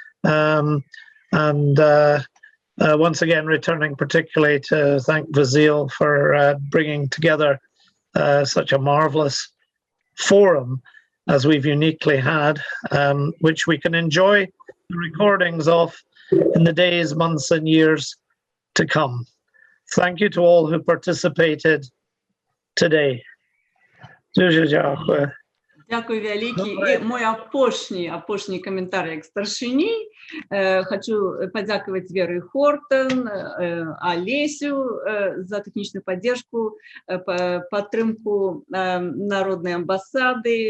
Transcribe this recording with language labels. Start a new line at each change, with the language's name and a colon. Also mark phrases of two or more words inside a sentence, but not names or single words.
English: Once again, returning particularly to thank Vasile for bringing together such a marvelous forum as we've uniquely had, which we can enjoy the recordings of in the days, months and years to come. Thank you to all who participated today.
Belarusian: Дякую вялікі. І мой апошні каментар як старшыні. Хочу падзякаваць Веры Хортон, Олесю за тэхнічную паддержку, падтрымку народнай амбасады.